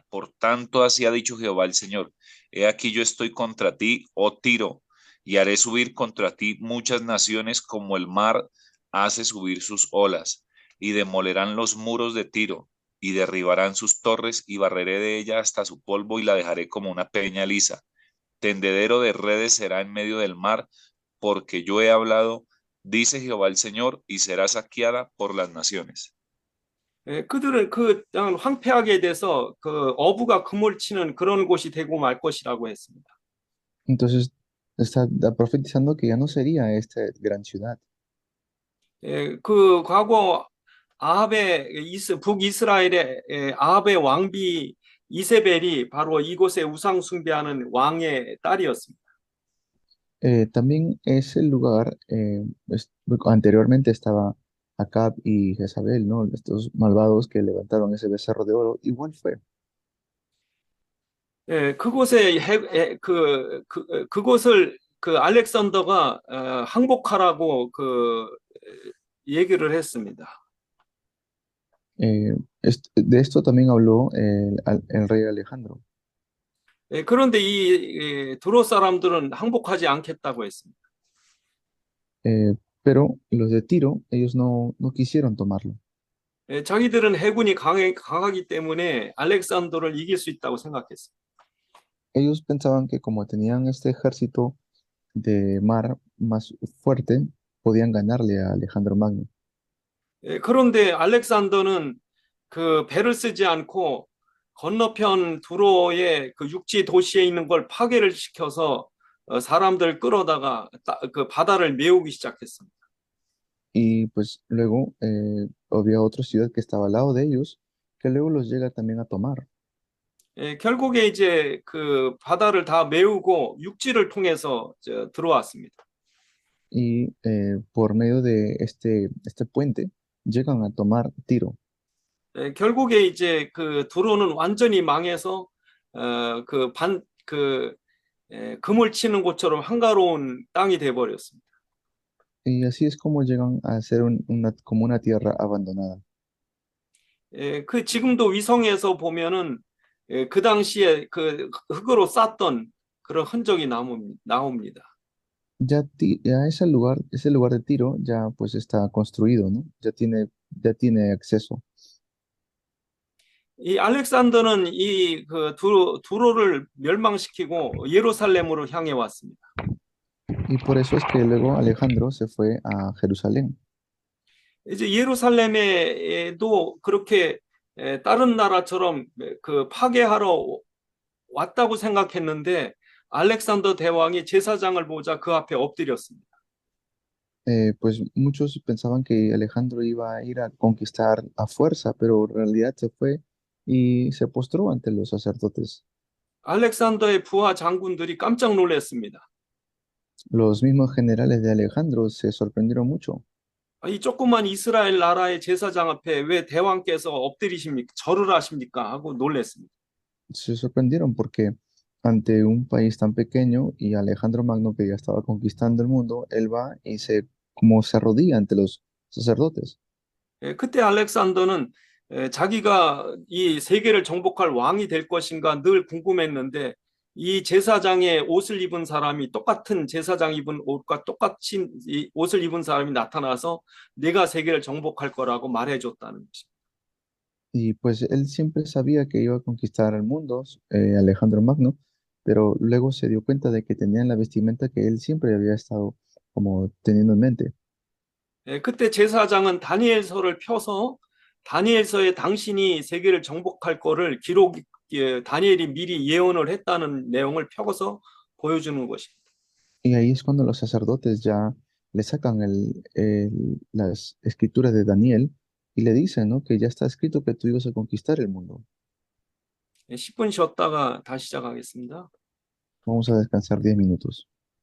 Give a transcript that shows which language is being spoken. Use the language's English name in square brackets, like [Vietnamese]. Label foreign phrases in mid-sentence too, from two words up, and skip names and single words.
[Spanish] Por tanto, así ha dicho Jehová el Señor. He aquí yo estoy contra ti, oh Tiro, y haré subir contra ti muchas naciones como el mar hace subir sus olas, y demolerán los muros de Tiro, y derribarán sus torres, y barreré de ella hasta su polvo, y la dejaré como una peña lisa. Tendedero de redes será en medio del mar, porque yo he hablado, dice Jehová el Señor, y será saqueada por las naciones. [Korean] 그들은 그 땅을 황폐하게 돼서 어부가 그물 치는 그런 곳이 되고 말 것이라고 했습니다. [Spanish] Entonces, está profetizando que ya no sería esta gran ciudad. [Korean] 그 과거 북이스라엘의 아합의 왕비 이세벨이 바로 이곳에 우상 숭배하는 왕의 딸이었습니다. [Spanish] También es el lugar, anteriormente estaba Acab y Jezabel, ¿no? Estos malvados que levantaron ese becerro de oro, igual fue. [Korean] 그곳을 알렉산더가 항복하라고 얘기를 했습니다. [Spanish] De esto también habló el rey Alejandro. [Korean] 그런데 이 두로 사람들은 항복하지 않겠다고 했습니다. [Spanish] Pero los de Tiro, ellos no quisieron tomarlo. [Korean] 자기들은 해군이 강하기 때문에 알렉산더를 이길 수 있다고 생각했습니다. [Spanish] Ellos pensaban que como tenían este ejército de mar más fuerte, podían ganarle a Alejandro Magno. [Korean] 그런데 알렉산더는 배를 쓰지 않고 건너편 두로의 육지 도시에 있는 걸 파괴를 시켜서 사람들 끌어다가 바다를 메우기 시작했습니다. [Spanish] Y pues luego había otra ciudad que estaba al lado de ellos, que luego los llega también a tomar. [Korean] 결국에 이제 바다를 다 메우고 육지를 통해서 들어왔습니다. [Spanish] Y por medio de este puente llegan a tomar Tiro. [Korean] 결국에 이제 그 두로는 완전히 망해서 그 금을 치는 곳처럼 한가로운 땅이 돼 버렸습니다. [Spanish] Y así es como llegan a ser como una tierra abandonada. [Korean] 그 지금도 위성에서 보면은 그 당시에 그 흙으로 쌌던 그런 흔적이 나옵니다. [Spanish] Ya ese lugar de Tiro ya pues está construido, ¿no? Ya tiene acceso. [Korean] 이 알렉산더는 이 그 두로를 멸망시키고 예루살렘으로 향해 왔습니다. [Spanish] Y por eso es que luego Alejandro se fue a Jerusalén. [Korean] 이제 예루살렘에도 그렇게 다른 나라처럼 그 파괴하러 왔다고 생각했는데 알렉산더 대왕이 제사장을 보자 그 앞에 엎드렸습니다. [Spanish] Pues muchos pensaban que Alejandro iba a ir a conquistar a fuerza, pero en realidad se fue y se postró ante los sacerdotes. [Korean] 알렉산더의 부하 장군들이 깜짝 놀랐습니다. [Spanish] Los mismos generales de Alejandro se sorprendieron mucho. [Korean] 이 조그만 이스라엘 나라의 제사장 앞에 왜 대왕께서 엎드리십니까? 절을 하십니까? 하고 놀랐습니다. [Spanish] Se sorprendieron porque ante un país tan pequeño y Alejandro Magno que ya estaba conquistando el mundo, él va y como se arrodilla ante los sacerdotes. [Korean] 그때 알렉산더는 자기가 이 세계를 정복할 왕이 될 것인가 늘 궁금했는데 이 제사장의 옷을 입은 사람이 똑같은 제사장 입은 옷과 똑같이 이 옷을 입은 사람이 나타나서 내가 세계를 정복할 거라고 말해줬다는 것입니다. [Spanish] Y pues él siempre sabía que iba a conquistar el mundo, Alejandro Magno, pero luego se dio cuenta de que tenían la vestimenta que él siempre había estado como teniendo en mente. [Korean] 그때 제사장은 다니엘서를 펴서 다니엘서에 당신이 세계를 정복할 거를 다니엘이 미리 예언을 했다는 내용을 펴서 보여주는 것입니다. [Spanish] Y ahí es cuando los sacerdotes ya le sacan las escrituras de Daniel y le dicen, ¿no? Que ya está escrito que tú ibas a conquistar el mundo. [Korean] 10분 쉬었다가 다시 시작하겠습니다. [Spanish] Vamos a descansar 10 minutos.